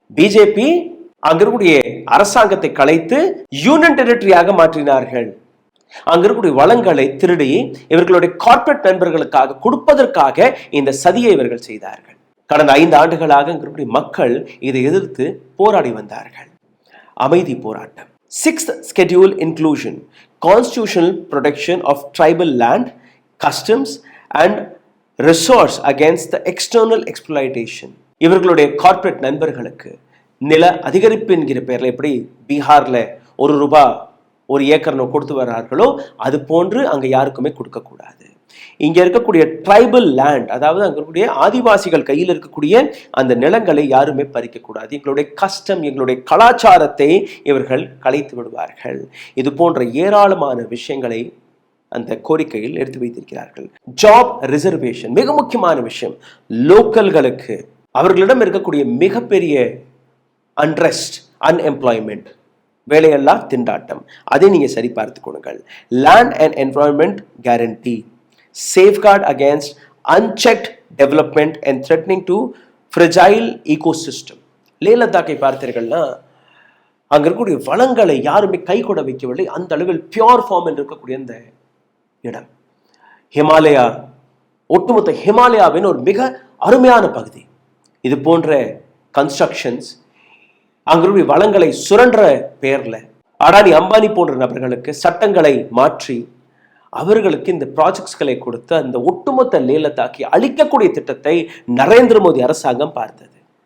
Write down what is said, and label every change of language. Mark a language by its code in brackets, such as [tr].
[ta] BJP அங்க இருக்கக்கூடிய அரசாங்கத்தை கலைத்து யூனியன் டெரிட்டரியாக மாற்றினார்கள். அங்க இருக்கக்கூடிய வளங்களை திருடி இவர்களுடைய கார்ப்பரேட் நண்பர்களுக்காக கொடுப்பதற்காக இந்த சதியை இவர்கள் செய்தார்கள். கடந்த 5 ஆண்டுகளாக அங்க இருக்கக்கூடிய மக்கள் இதை எதிர்த்து போராடி வந்தார்கள். அமைதி போராட்டம். [en] 6th schedule inclusion, constitutional protection of tribal land, customs and resource against the external exploitation. [ta] இவர்களுடைய கார்ப்பரேட் நண்பர்களுக்கு நில அதிகரிப்பு என்கிற பெயர்ல எப்படி பீகார்ல ₹1 ஒரு ஏக்கர் கொடுத்து வர்றார்களோ அது போன்று அங்க யாருக்குமே கொடுக்க கூடாது. இங்க இருக்கக்கூடிய ட்ரைபல் லேண்ட், அதாவது அங்க இருக்கக்கூடிய ஆதிவாசிகள் கையில் இருக்கக்கூடிய அந்த நிலங்களை யாருமே பறிக்க கூடாது. எங்களுடைய கஸ்டம், எங்களுடைய கலாச்சாரத்தை இவர்கள் கலைத்து விடுவார்கள். இது போன்ற ஏராளமான விஷயங்களை அந்த கோரிக்கையில் எடுத்து வைத்திருக்கிறார்கள். ஜாப் ரிசர்வேஷன் மிக முக்கியமான விஷயம். லோக்கல்களுக்கு அவர்களிடம் இருக்கக்கூடிய மிகப்பெரிய அன்ரெஸ்ட், அன்எம்ப்ளாய்மெண்ட், வேலையெல்லா திண்டாட்டம், அதை நீங்க சரி பார்த்து கொடுங்கள். [en] Land and environment guarantee, safeguard against unchecked development and threatening to fragile ecosystem. [ta] லே லத்தாக்கை பார்த்தீர்கள்னா அங்க இருக்கக்கூடிய வளங்களை யாருமே கை கூட வைக்கவில்லை. அந்த அளவில் பியூர் ஃபார்மில் இருக்கக்கூடிய இந்த இடம் ஹிமாலயா, ஒட்டுமொத்த ஹிமாலயாவின் ஒரு மிக அருமையான பகுதி. இது போன்ற கன்ஸ்ட்ரக்ஷன்ஸ் அங்களுடைய வளங்களை சுரண்ட பெயர்ல அடானி அம்பானி போன்ற நபர்களுக்கு சட்டங்களை மாற்றி அவர்களுக்கு இந்த ப்ராஜெக்ட்ஸ்களை கொடுத்து அந்த ஒட்டுமொத்த லே லத்தாக்கை அழிக்கக்கூடிய திட்டத்தை நரேந்திர மோடி அரசாங்கம் பார்த்தது.